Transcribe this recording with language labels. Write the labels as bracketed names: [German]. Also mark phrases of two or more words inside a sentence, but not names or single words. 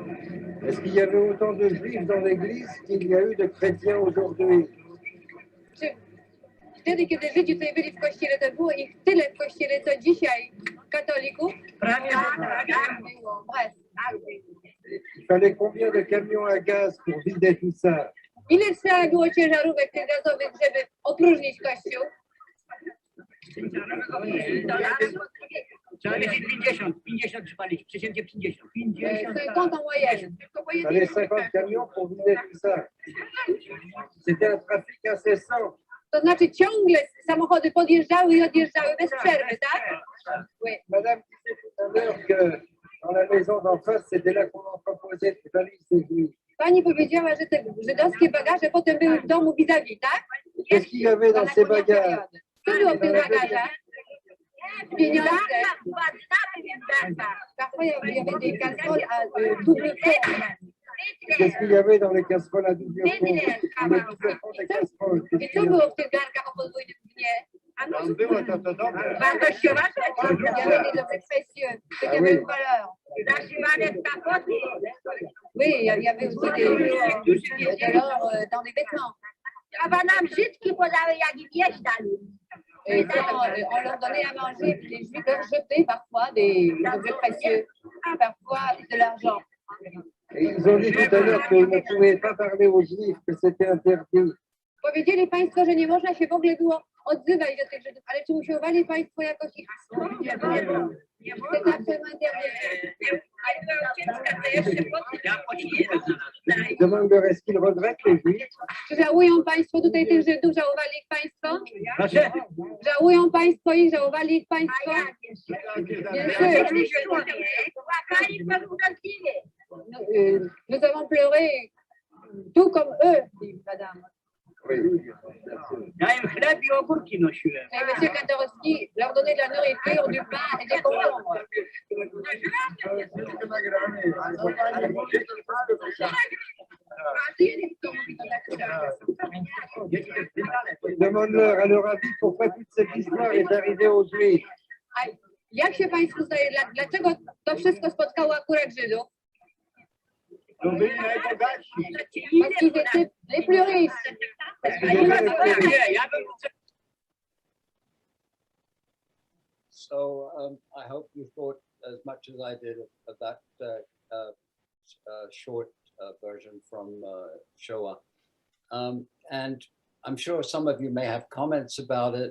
[French] Est-ce qu'il y avait autant de juifs dans l'église qu'il y a eu de chrétiens aujourd'hui? [Polish] Wtedy, kiedy Żydzi tutaj byli w kościele, to było ich tyle w kościele, co dzisiaj katolików. Było, [French] bref. Il fallait combien de camions à gaz pour vider tout ça? [Polish] Ile trzeba było ciężarówek tych gazowych, żeby opróżnić kościół? Trzeba mieć 50 trzeba mieć, przeciętnie 50. [French] 50 en moyenne. Il fallait 50 camions pour vider tout ça. C'était un trafic incessant. [Polish] To znaczy ciągle samochody podjeżdżały i odjeżdżały bez przerwy, tak? [French] Oui. Madame disait tout à l'heure que dans la maison d'en face, c'était là qu'on entreposait les valises des juifs. [Polish] Pani powiedziała, że te żydowskie bagaże potem były w domu vis-à-vis, tak? [French] Qu'est-ce qu'il y avait dans ces bagages? [Polish] Co było w tych bagażach? Pieniądze. [French] Parfois, il y avait des casseroles à double fond. Qu'est-ce qu'il y avait dans les casseroles à double fond? Le double fond des casseroles. [Polish] I co było w tych garnkach o podwójnym dnie? Wartościowa [French] Il y avait des objets précieux, qui avaient une valeur. Oui, il y avait aussi de l'or dans les vêtements. Et quand on leur donnait à manger, puis les Juifs leur jetaient parfois des objets précieux, parfois de l'argent. Et ils ont dit tout à l'heure qu'ils ne pouvaient pas parler aux juifs, que c'était interdit. [Polish] Powiedzieli Państwo, że nie można się w ogóle było odzywać do tych Żydów, ale czy usiłowali Państwo jakoś ich... [French] C'est absolument interdit. Je demande leur est-ce qu'ils regrettent les juifs? [Polish] Czy żałują Państwo tutaj tych Żydów? Żałowali ich Państwo? Żałują Państwo ich? Żałowali ich Państwo? [French] Nous avons pleuré tout comme eux, dit madame. [Polish] Ja im chleb i ogórki nosiłem. [French] Et monsieur Katorowski leur donnait de la nourriture, du pain et des concombres. Demande-leur à leur avis pourquoi toute cette histoire est arrivée aux juifs. [Polish] A jak się Państwu zdaje, dlaczego to wszystko spotkało akurat Żydów? Ils byli najbogatsi. [French] Parce qu'ils étaient les plus riches. [English] So I hope you thought as much as I did of that short version from Shoah. And I'm sure some of you may have comments about it.